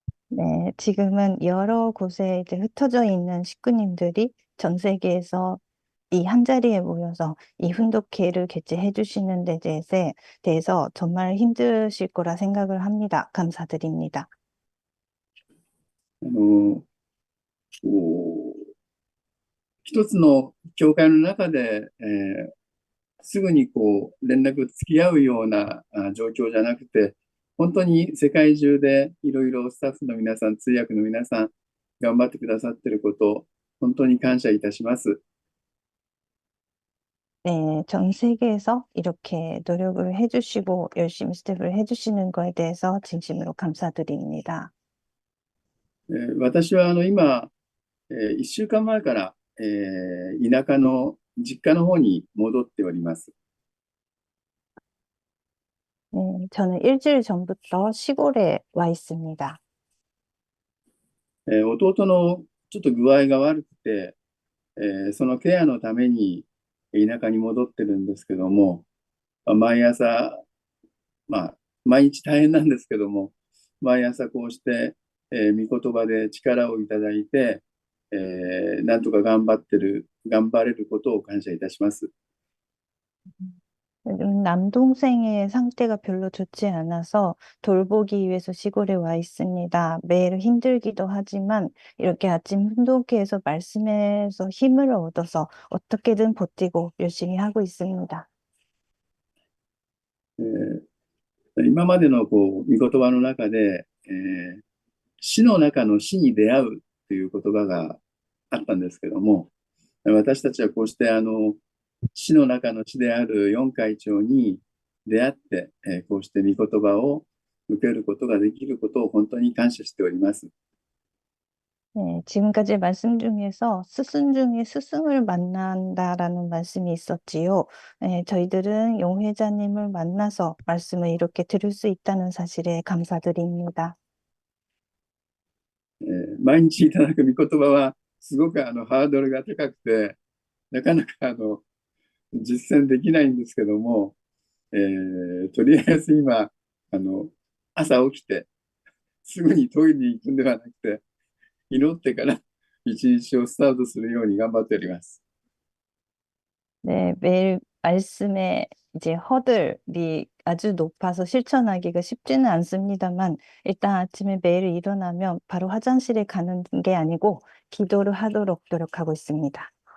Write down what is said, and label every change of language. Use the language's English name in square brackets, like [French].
[Korean] 네, 지금은 여러 곳에 이제 흩어져 있는 식구님들이 전 세계에서 이 한 자리에 모여서 이 훈독회를 개최해 주시는 데 대해서 정말 힘드실 거라 생각을 합니다. 감사드립니다. [Japanese] こう一つの教会の中で、すぐにこう連絡付き合うような状況じゃなくて、本当に世界中でいろいろスタッフの皆さん、通訳の皆さん、頑張ってくださっていることを本当に感謝いたします。 [Korean] 네, 전 세계에서 이렇게 노력을 해주시고 열심히 스텝을 해주시는 거에 대해서 진심으로 감사드립니다. [Japanese] 私は今、1週間前から、田舎の実家の方に戻っております。 [Korean] 네, 저는 일주일 전부터 시골에 와 있습니다. [Japanese] 弟のちょっと具合が悪くて、そのケアのために田舎に戻ってるんですけども、毎朝、まあ、毎日大変なんですけども、毎朝こうして、御言葉で力をいただいて、なんとか頑張れることを感謝いたします。 [Korean] 남동생의 상태가 별로 좋지 않아서 돌보기 위해서 시골에 와 있습니다. 매일 힘들기도 하지만 이렇게 아침 훈독회에서 말씀에서 힘을 얻어서 어떻게든 버티고 열심히 하고 있습니다. [Japanese] 今までのこう御言葉の中で、死の中の死に出会うという言葉があったんですけども、私たちはこうして死の中の死である四会長に出会って、こうして御言葉を受けることができることを本当に感謝しております。 [Korean] 네, 지금까지 말씀 중에서 스승 중에 스승을 만난다라는 말씀이 있었지요. 네, 저희들은 용 회자님을 만나서 말씀을 이렇게 들을 수 있다는 사실에 감사드립니다. [Japanese] 毎日いただく御言葉は、すごくハードルが高くて、なかなか実践できないんですけども、とりあえず今、朝起きて、すぐにトイレに行くんではなくて、祈ってから一日をスタートするように頑張っております。 [Korean] 네, 매일 말씀에 이제 허들이 아주 높아서 실천하기가 쉽지는 않습니다만, 일단 아침에 매일 일어나면 바로 화장실에 가는 게 아니고 기도를 하도록 노력하고 있습니다.